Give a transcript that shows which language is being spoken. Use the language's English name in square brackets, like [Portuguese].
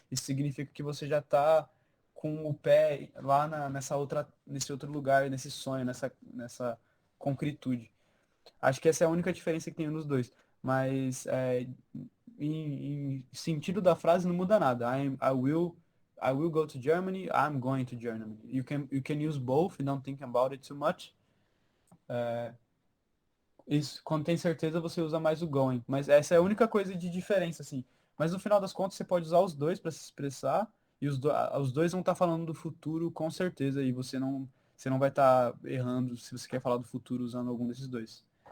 [Portuguese] Isso significa que você já está com o pé lá nesse outro lugar, nesse sonho, nessa concretude. Acho que essa é a única diferença que tem nos dois. Mas em sentido da frase não muda nada. [English] I will go to Germany. I'm going to Germany. You can use both and don't think about it too much. [Portuguese] Isso, quando tem certeza você usa mais o going. Mas essa é a única coisa de diferença, assim. Mas no final das contas você pode usar os dois para se expressar e os dois vão estar falando do futuro com certeza e você não vai estar errando se você quer falar do futuro usando algum desses dois.